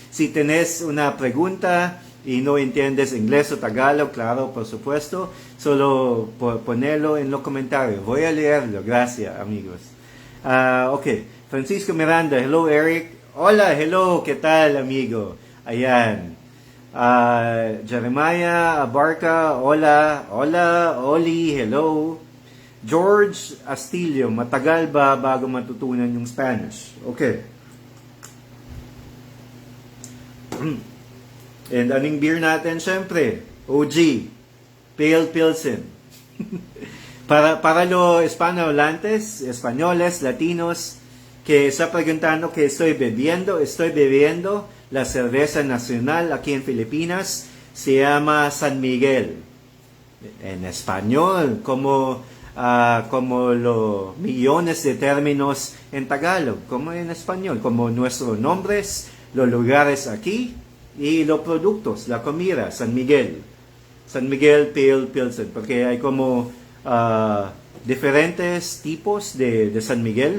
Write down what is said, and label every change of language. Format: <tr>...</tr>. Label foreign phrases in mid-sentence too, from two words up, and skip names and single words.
<es>Si tenés una pregunta y no entiendes inglés o Tagalog, claro, por supuesto, solo ponelo en los comentarios. Voy a leerlo. Gracias, amigos. Okay. Francisco Miranda, hello, Eric. Hola, hello, ¿qué tal, amigo? Ayan. Jeremiah Abarca, hola,</es> <en>Oli, hello.</en> <tl>George Astilio, matagal ba bago matutunan yung Spanish? Okay. And anong beer natin? Siyempre, OG, Pale Pilsen.</tl> <es>para los hispanohablantes, españoles, latinos, que está preguntando que estoy bebiendo la cerveza nacional aquí en Filipinas, se llama San Miguel. En español, como los millones de términos en Tagalog, como en español, como nuestros nombres, los lugares aquí, y los productos, la comida, San Miguel Pale Pilsen, porque hay como diferentes tipos de San Miguel.</es>